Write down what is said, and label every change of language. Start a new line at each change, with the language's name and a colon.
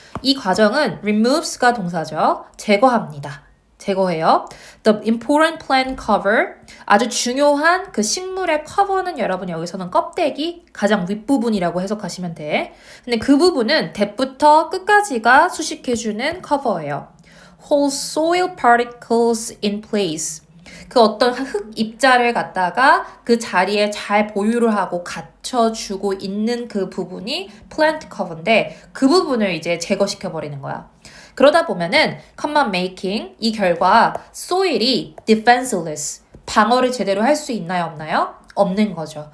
Korean: 이 과정은 removes가 동사죠. 제거합니다. 제거해요.
English: The important plant cover,
Korean: 아주 중요한 그 식물의 커버는 여러분 여기서는 껍데기, 가장 윗부분이라고 해석하시면 돼. 근데 그 부분은 대부터 끝까지가 수식해주는 커버예요.
English: Hold soil particles in place.
Korean: 그 어떤 흙 입자를 갖다가 그 자리에 잘 보유를 하고 갖춰주고 있는 그 부분이 plant cover인데 그 부분을 이제 제거시켜버리는 거야. 그러다 보면은 command making 이 결과 soil이 defenseless 방어를 제대로 할 수 있나요 없나요? 없는 거죠.